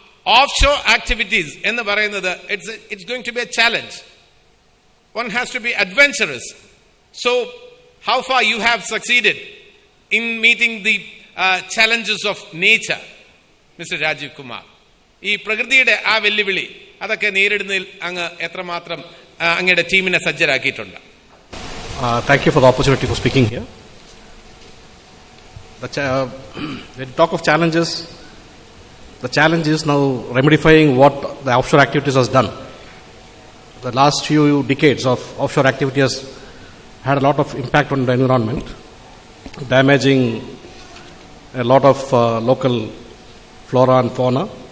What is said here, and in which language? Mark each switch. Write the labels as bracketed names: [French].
[English] off shore activities [Malayalam] എന്ന് പറയുന്നത് [English] It's going to be a challenge. One has to be adventurous. So how far you have succeeded in meeting the challenges of nature, Mr. Rajiv Kumar? [Malayalam] ഈ പ്രകൃതിയുടെ ആ വെല്ലുവിളി അതൊക്കെ നേരിടുന്നതിൽ അങ്ങ് എത്രമാത്രം അങ്ങയുടെ ടീമിനെ സജ്ജരാക്കിയിട്ടുണ്ട്? [English] Thank you for the opportunity for speaking here. When you talk of challenges, the challenge is now remedifying what the offshore activities has done. The last few decades of offshore activity has had a lot of impact on the environment, damaging a lot of local flora and fauna.